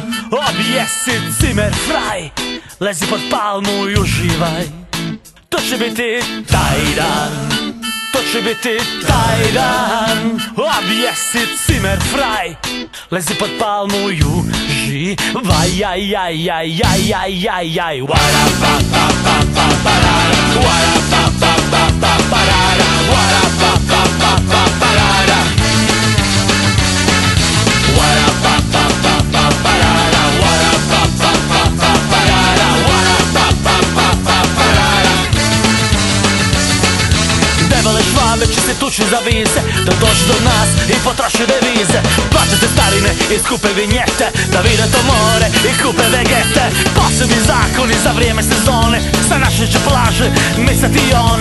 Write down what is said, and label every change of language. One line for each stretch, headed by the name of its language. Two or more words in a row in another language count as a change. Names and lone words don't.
Croatian: Objesi
German: cimer fraj,
Croatian: lezi pod palmu i uživaj. To će biti taj dan, to će biti taj dan. Objesi
German: cimer fraj,
Croatian: lezi pod palmu i uživaj. Jaj, jaj, jaj, jaj, jaj, jaj, jaj. Wara pa pa pa pa parara, wara pa pa pa pa parara, wara pa pa pa pa parara, wara pa pa pa pa parara, wara pa pa pa pa parara, wara pa pa pa pa parara. Debele švabe će se tući za vize, da dođu do nas i potroše devize. Plaćate starine i skupe vinjete, da vide to more i kupe vegete. Posebni zakoni za vrijeme sezone, sa naše će plaže micati one.